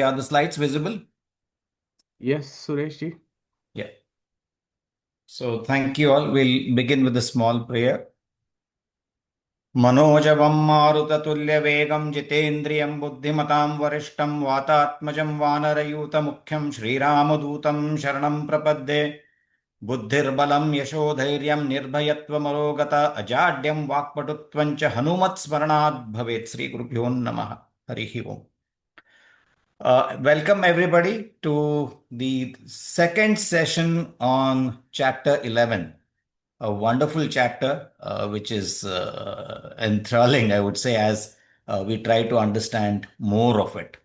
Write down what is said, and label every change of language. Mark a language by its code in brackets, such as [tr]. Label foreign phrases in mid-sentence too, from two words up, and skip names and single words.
[en] Are the slides visible? Yes, Suresh ji. Yeah. So thank you all. We'll begin with a small prayer. [sa] Manojabam marutatulyavegam jitendriyam buddhimatam varishtam vatatmajam vanarayuta mukhyam shriramadutam sharanam prapadde buddhirbalam yashodhairyam nirbhayatvam arogata ajadyam vakpatutvancha hanumat smaranad bhavet. Sri Gurubhyo Namaha. Harihi Om. [en] Welcome everybody to the second session on chapter 11, a wonderful chapter which is enthralling, I would say, as we try to understand more of it.